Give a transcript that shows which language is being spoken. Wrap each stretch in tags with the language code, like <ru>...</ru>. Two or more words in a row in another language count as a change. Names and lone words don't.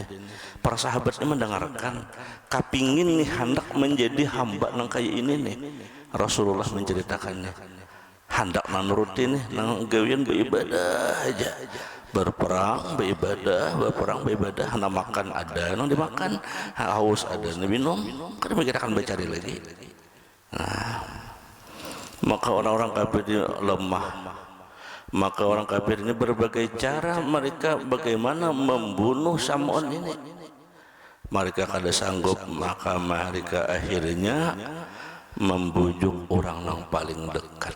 <bjn>Para sahabatnya mendengarkan, kapingin nih hendak menjadi hamba nang kayak ini nih.</bjn> <id>Rasulullah menceritakannya.</id> <bjn>Hendak nurutin nih, nang gawian beribadah aja. Berperang beribadah, hendak makan ada, nang dimakan,</bjn> <id>haus ada, minum, kadang kita akan mencari lagi. Nah, maka orang-orang kafir ini lemah. Maka orang kafir ini berbagai cara mereka bagaimana membunuh Sam'un ini. Mereka</id> <bjn>kada sanggup,</bjn> <id>maka mereka akhirnya membujuk orang yang paling dekat.</id>